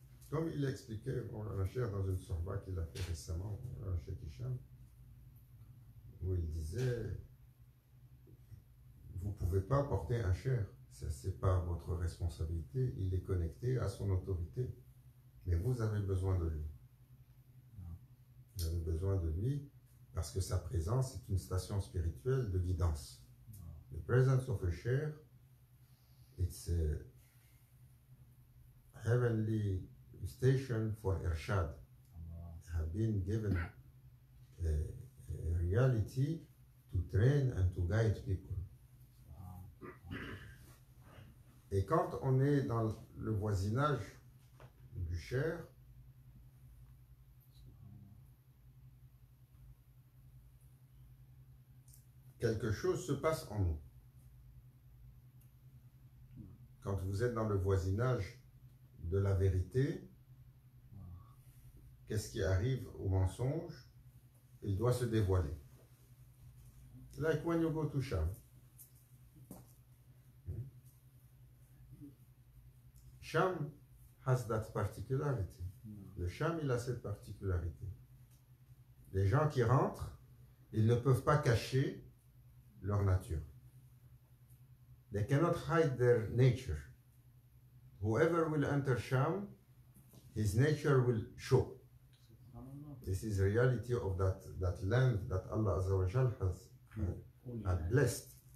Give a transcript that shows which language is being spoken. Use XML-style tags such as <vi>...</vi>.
<fr>Comme il expliquait Maulana Cheikh dans une sorba qu'il a fait récemment, Maulana Cheikh Hisham, où il disait, vous ne pouvez pas porter un cheikh, ce n'est pas votre responsabilité, il est connecté à son autorité, mais vous avez besoin de lui. Vous avez besoin de lui parce que sa présence est une station spirituelle de guidance.</fr> <en>The presence of a sheikh, it's a heavenly station for irshad. They have been given a reality to train and to guide people.</en> <fr>Et quand on est dans le voisinage du cheikh, quelque chose se passe en nous. Quand vous êtes dans le voisinage de la vérité, qu'est-ce qui arrive au mensonge? Il doit se dévoiler.</fr> <en>Like when you go to Sham. Sham has that particularity.</en> <fr>Le Sham, il a cette particularité. Les gens qui rentrent, ils ne peuvent pas cacher leur nature.</fr> <en>They cannot hide their nature. Whoever will enter Sham, his nature will show. This is the reality of that land that Allah Azza wa Jal had blessed.</en>